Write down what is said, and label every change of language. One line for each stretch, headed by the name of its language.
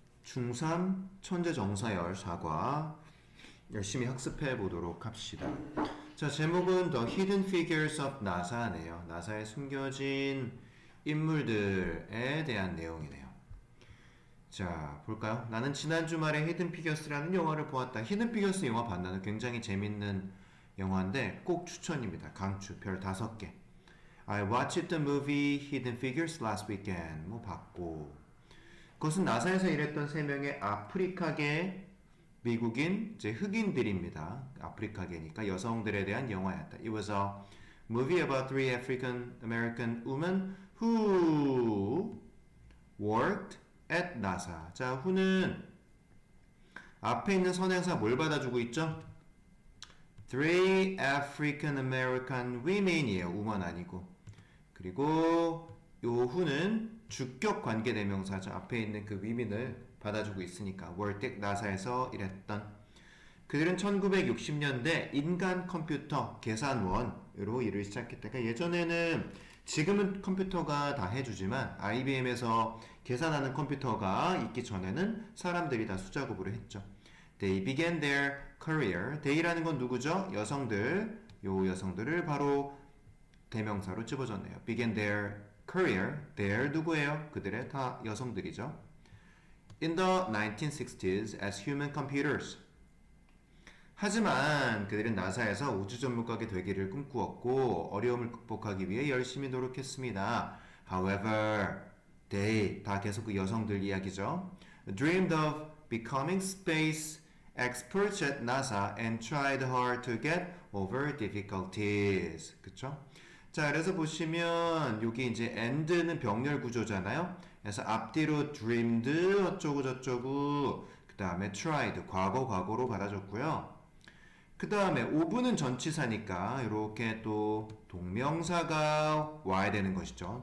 Korean: 중3 천재정사열 사과 열심히 학습해 보도록 합시다. 자, 제목은 The Hidden Figures of NASA네요. 나사에 숨겨진 인물들에 대한 내용이네요. 자, 볼까요? 나는 지난 주말에 Hidden Figures라는 영화를 보았다. Hidden Figures 영화 봤나는 굉장히 재밌는 영화인데 꼭 추천입니다. 강추 별 5개.
English: I watched the movie Hidden Figures last weekend.
Korean: 뭐 봤고. 그것은 나사에서 일했던 3명의 아프리카계 미국인 이제 흑인들입니다. 아프리카계니까 여성들에 대한 영화였다.
English: It was a movie about 3 African American women who worked at NASA.
Korean: 자, who는 앞에 있는 선행사 뭘 받아주고 있죠?
English: 3 African American women이에요.
Korean: woman 아니고. 그리고 요 who는 주격 관계대명사죠. 앞에 있는 그 women을 받아주고 있으니까.
English: worked at NASA에서
Korean: 일했던. 그들은 1960년대 인간 컴퓨터 계산원으로 일을 시작했다. 그러니까 예전에는 지금은 컴퓨터가 다 해주지만 IBM에서 계산하는 컴퓨터가 있기 전에는 사람들이 다 수작업으로 했죠.
English: They began their career.
Korean: they라는 건 누구죠? 여성들. 요 여성들을 바로 대명사로 집어줬네요.
English: began their career.
Korean: their 누구예요? 그들의 다 여성들이죠.
English: In the 1960s as human computers.
Korean: 하지만 그들은 나사에서 우주 전문가가 되기를 꿈꾸었고 어려움을 극복하기 위해 열심히 노력했습니다.
English: However, they
Korean: 다 계속 그 여성들 이야기죠.
English: Dreamed of becoming space experts at NASA and tried hard to get over difficulties.
Korean: 그쵸? 자, 그래서 보시면 여기 이제 and는 병렬 구조잖아요. 그래서 앞뒤로 dreamed 어쩌고 저쩌고 그 다음에 tried 과거로 받아줬고요. 그 다음에 오브는 전치사니까 이렇게 또 동명사가 와야 되는 것이죠.